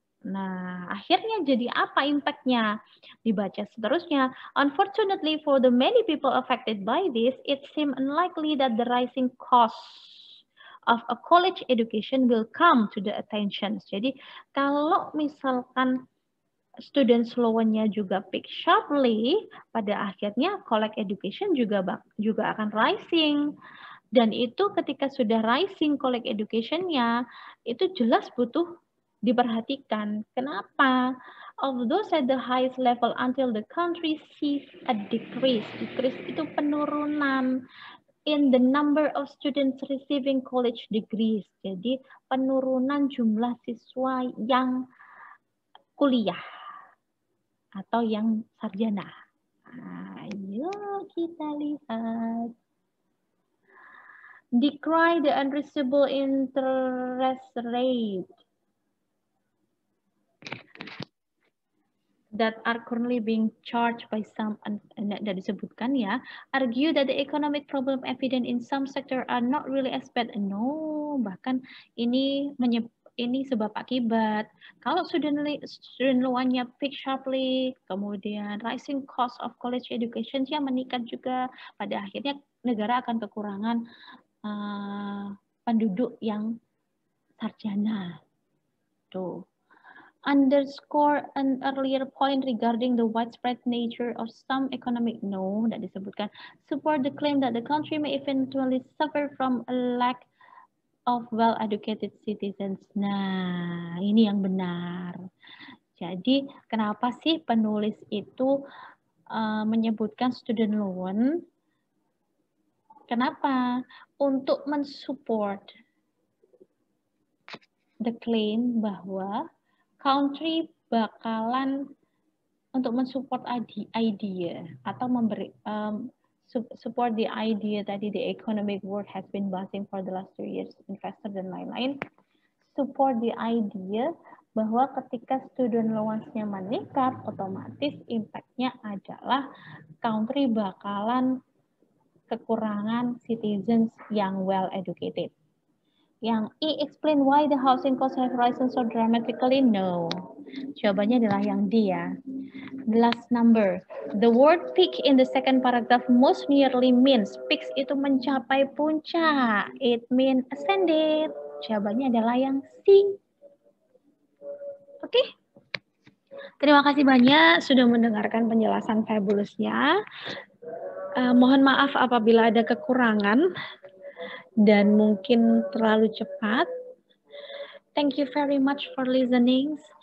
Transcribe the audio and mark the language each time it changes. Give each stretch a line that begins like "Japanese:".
Indonesian: Nah, akhirnya jadi apa impact-nya? Dibaca seterusnya.
English: Unfortunately for the many people affected by this, it seems unlikely that the rising cost of a college education will come to the attention.
Indonesian: Jadi, kalau misalkan students loan-nya juga peak sharply, pada akhirnya college education juga akan rising. Dan itu ketika sudah rising college education-nya, itu jelas butuh diperhatikan. Kenapa?
English: Although at the highest level until the country sees a decrease. Decrease
Indonesian: itu penurunan
English: in the number of students receiving college degrees.
Indonesian: Jadi penurunan jumlah siswa yang kuliah atau yang sarjana. Ayo kita lihat.
English: Decry the unreasonable interest rate that are currently being charged by some,
Indonesian: tidak disebutkan ya,
English: argue that the economic problem evident in some sector are not really as bad.
Indonesian: No, bahkan ini sebab akibat. Kalau student loan-nya peak sharply, kemudian
English: rising cost of college education
Indonesian: yang meningkat juga, pada akhirnya negara akan kekurangan penduduk yang sarjana. Tuh.
English: Underscore an earlier point regarding the widespread nature of some economic
Indonesian: tidak disebutkan.
English: Support the claim that the country may eventually suffer from a lack of well-educated citizens.
Indonesian: Nah, ini yang benar. Jadi, kenapa sih penulis itu menyebutkan student loan? Kenapa? Untuk mensupport the claim bahwa country bakalan untuk mensupport idea atau memberi
English: support the idea tadi the economic world has been buzzing for the last 2 years,
Indonesian: investor dan lain-lain,
English: support the idea
Indonesian: bahwa ketika student loans-nya meningkat, otomatis impact-nya adalah country bakalan kekurangan citizens yang
English: well educated. Yang E, explain why the housing cost have risen so dramatically. No.
Indonesian: Jawabannya adalah yang D ya.
English: The last number. The word peak in the second paragraph most nearly means
Indonesian: peaks itu mencapai puncak.
English: It means ascended.
Indonesian: Jawabannya adalah yang C. Oke. Terima kasih banyak sudah mendengarkan penjelasan fabulousnya. Mohon maaf apabila ada kekurangan dan mungkin terlalu cepat.
English: Thank you very much for listening.